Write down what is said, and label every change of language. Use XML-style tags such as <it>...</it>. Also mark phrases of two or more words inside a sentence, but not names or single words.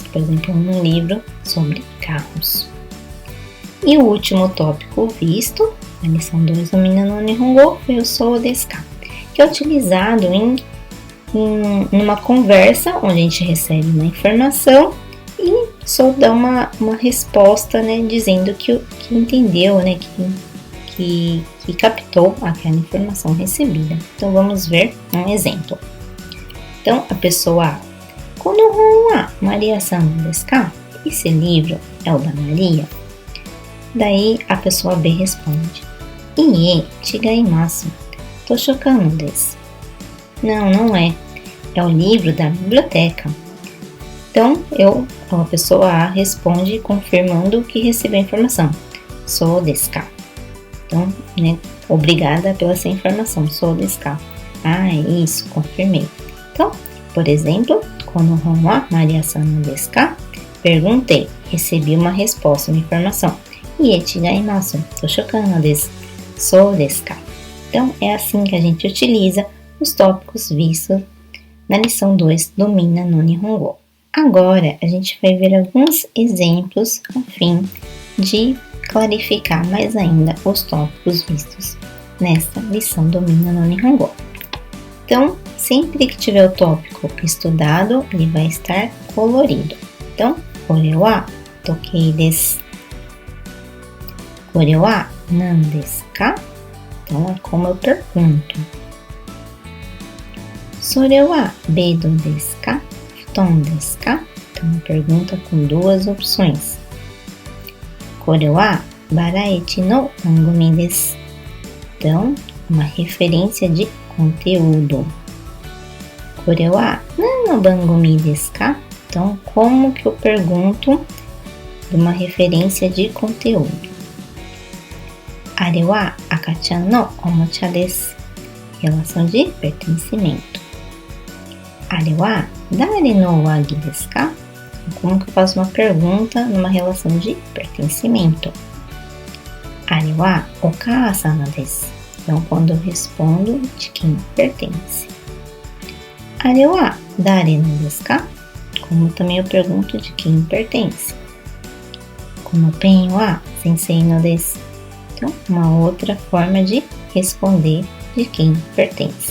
<pt>Por exemplo, um livro sobre carros. E o último tópico visto, na lição 2 do Minna no Nihongo, foi o</pt> <ja>そうですか,</ja> <pt>que é utilizado em uma conversa onde a gente recebe uma informação e só dá uma resposta, né, dizendo que entendeu, né, que captou aquela informação recebida. Então vamos ver um exemplo. Então a pessoa A:</pt> <ja>この本はマリアさんですか?</ja> <pt>Esse livro é o da Maria? Daí a pessoa B responde:</pt> <ja>いいえ、違います. 図書館です.</ja> <pt>Não, não é. É o livro da biblioteca. Então, a pessoa A responde confirmando que recebeu a informação.</pt> <ja>そうですか.</ja> <pt>Então, né, obrigada pela sua informação.</pt> <ja>そうですか.</ja> <pt>Ah, é isso, confirmei. Então, por exemplo,</pt> <ja>この本はマリアさんですか?</ja> <pt>Perguntei, recebi uma resposta, uma informação.</pt> <ja>いいえ、違います。図書館です. そうですか.</ja> <pt>Então, é assim que a gente utiliza os tópicos vistos na lição 2 do Minna no Nihongo. Agora, a gente vai ver alguns exemplos a fim de clarificar mais ainda os tópicos vistos nesta lição do Minna no Nihongo. Então, sempre que tiver o tópico estudado, ele vai estar colorido. Então,</pt> <ja>これは時計です. これは何ですか?</ja> <pt>Então, é como eu pergunto.</pt> <ja>それはベッドですか? 布団ですか?</ja> <pt>Então, uma pergunta com duas opções.</pt> <ja>これはバラエチの番組です.</ja> <pt>Então, uma referência de conteúdo.</pt> <ja>これは何の番組ですか?</ja> <pt>Então, como que eu pergunto de uma referência de conteúdo?</pt> <ja>あれは赤ちゃんのおもちゃです.</ja> <pt>Relação de pertencimento.</pt> <ja>あれは誰のわぎですか?</ja> <pt>Como que eu faço uma pergunta numa relação de pertencimento?</pt> <ja>あれはお母様です.</ja> <pt>Então, quando eu respondo de quem pertence.</pt> <ja>あれは誰のですか?</ja> <pt>Como também eu pergunto de quem pertence.</pt> <ja>このペンは先生のです.</ja> <pt>Então, uma outra forma de responder de quem pertence.</pt>